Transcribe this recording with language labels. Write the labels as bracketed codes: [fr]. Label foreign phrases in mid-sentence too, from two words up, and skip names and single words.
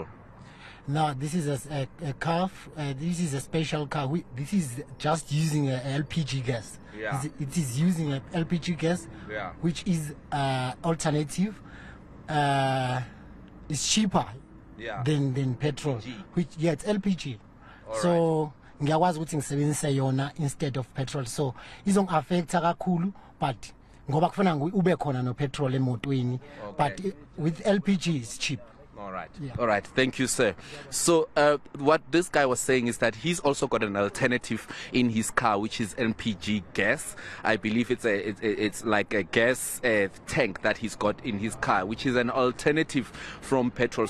[en] No, this is a car. This is a special car. This is just using a LPG gas. Yeah. It is using a LPG gas, which is alternative. It's cheaper than petrol. It's LPG. So [zu] ngiyakwazi ukuthi ngisebenzise yona [en] instead of petrol, [zu] so izongi-affecta kakhulu, but ngoba kufanele ube khona no petrol emotweni, [en] but with LPG it's cheap. All right. Yeah. All right. Thank you, sir. So what this guy was saying is that he's also got an alternative in his car, which is LPG gas. I believe it's like a gas tank that he's got in his car, which is an alternative from petrol.